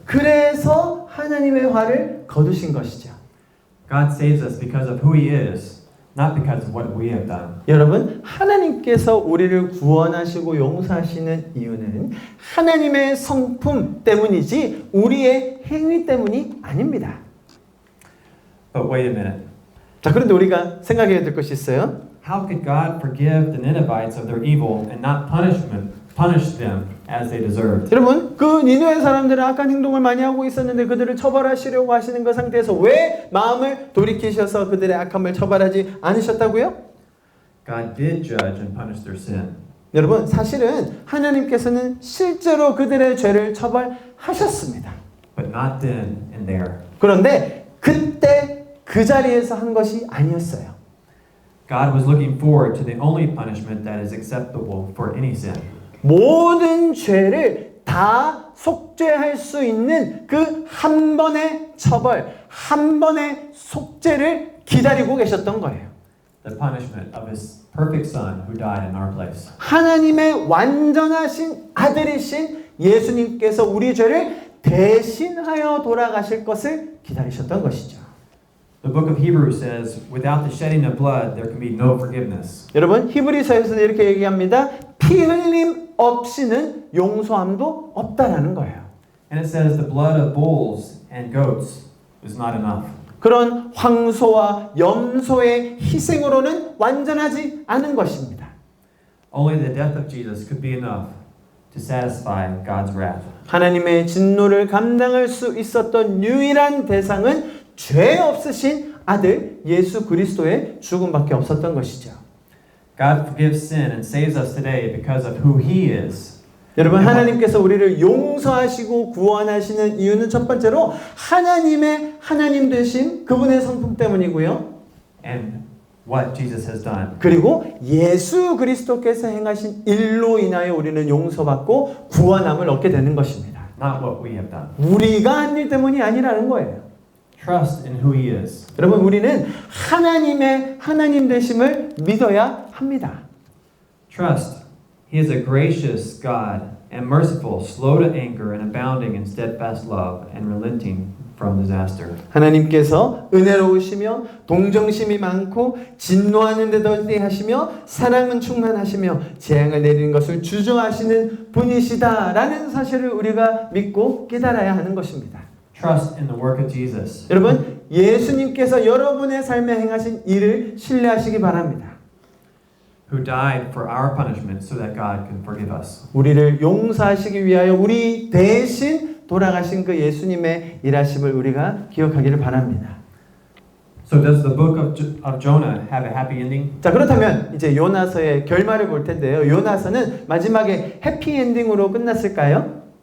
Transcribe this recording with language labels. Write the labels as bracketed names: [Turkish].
[Korean] 그래서 하나님의 화를 거두신 것이죠. [English] God saves us because of who he is, not because of what we have done. [Korean] 여러분, 하나님께서 우리를 구원하시고 용서하시는 이유는 하나님의 성품 때문이지 우리의 행위 때문이 아닙니다. [English] But wait a minute. [Korean] 자, 그런데 우리가 생각해야 될 것이 있어요. [English] How could God forgive the Ninevites of their evil and not punish them as they deserved? [Korean] 여러분, 그 니느웨 사람들은 악한 행동을 많이 하고 있었는데 그들을 처벌하시려고 하시는 그 상태에서 왜 마음을 돌이키셔서 그들의 악함을 처벌하지 않으셨다고요? [English] God did judge and punish their sin. [Korean] 여러분, 사실은 하나님께서는 실제로 그들의 죄를 처벌하셨습니다. [English] But not then and there. [Korean] 그런데 그때 그 자리에서 한 것이 아니었어요. [English] God was looking forward to the only punishment that is acceptable for any sin. [Korean] 모든 죄를 다 속죄할 수 있는 그 한 번의 처벌, 한 번의 속죄를 기다리고 계셨던 거예요. [English] The punishment of his perfect son who died in our place. [Korean] 하나님의 완전하신 아들이신 예수님께서 우리 죄를 대신하여 돌아가실 것을 기다리셨던 것이죠. [English] The book of Hebrews says, without the shedding of blood, there can be no forgiveness. [Korean] 여러분, 히브리서에서는 이렇게 얘기합니다. 피 흘림 없이는 용서함도 없다라는 거예요. [English] And it says the blood of bulls and goats is not enough. [Korean] 그런 황소와 염소의 희생으로는 완전하지 않은 것입니다. [English] Only the death of Jesus could be enough to satisfy God's wrath. [Korean] 하나님의 진노를 감당할 수 있었던 유일한 대상은 죄 없으신 아들 예수 그리스도의 죽음밖에 없었던 것이죠. [English] God forgives sin and saves us today because of who He is. [Korean] 여러분, 하나님께서 우리를 용서하시고 구원하시는 이유는 첫 번째로 하나님의 하나님 되신 그분의 성품 때문이고요. [English] And what Jesus has done. [Korean] 그리고 예수 그리스도께서 행하신 일로 인하여 우리는 용서받고 구원함을 얻게 되는 것입니다. [English] Not what we have done. [Korean] 우리가 한 일 때문이 아니라는 거예요. [English] Trust in who He is. [Korean] 여러분, 우리는 하나님의 하나님 되심을 믿어야 합니다. [English] Trust. He is a gracious God and merciful, slow to anger and abounding in steadfast love and relenting from disaster. [Korean] 하나님께서 은혜로우시며 동정심이 많고 진노하는 데 더디하시며 사랑은 충만하시며 재앙을 내리는 것을 주저하시는 분이시다라는 사실을 우리가 믿고 깨달아야 하는 것입니다. [English] Trust in the work of Jesus. [Korean] 여러분, 예수님께서 여러분의 삶에 행하신 일을 신뢰하시기 바랍니다. [English] Who died for our punishment so that God can forgive us. [Korean] 우리를 용서하시기 위하여 우리 대신 돌아가신 그 예수님의 일하심을 우리가 기억하기를 바랍니다. [English] So does the book of Jonah have a happy ending? [Korean] 자, 그렇다면 이제 요나서의 결말을 볼 텐데요. 요나서는 마지막에 해피엔딩으로 끝났을까요?